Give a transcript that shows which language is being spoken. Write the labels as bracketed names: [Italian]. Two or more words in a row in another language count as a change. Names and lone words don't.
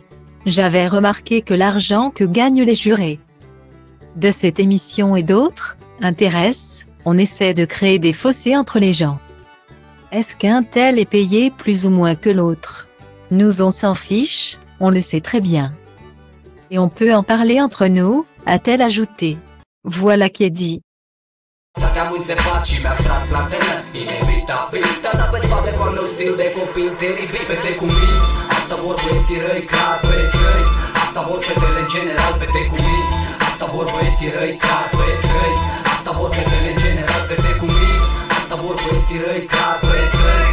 [French] J'avais remarqué que l'argent que gagnent les jurés de cette émission et d'autres intéresse, on essaie de créer des fossés entre les gens. Est-ce qu'un tel est payé plus ou moins que l'autre? Nous on s'en fiche, on le sait très bien. Et on peut en parler entre nous, a-t-elle ajouté. Voilà qui est dit. [Romanian] Te-am înțepat și mi-am tras fratele Inevitabil, te-am dat pe spate cu al meu stil de copil teribil. Fete cu minți, asta vor băieții răi, clar băieți răi. Asta vor fetele în general, fete cu minți. Asta vor băieții răi, clar băieți răi. Asta vor fetele în general, fete cu minți. Asta vor băieții răi, clar băieți răi.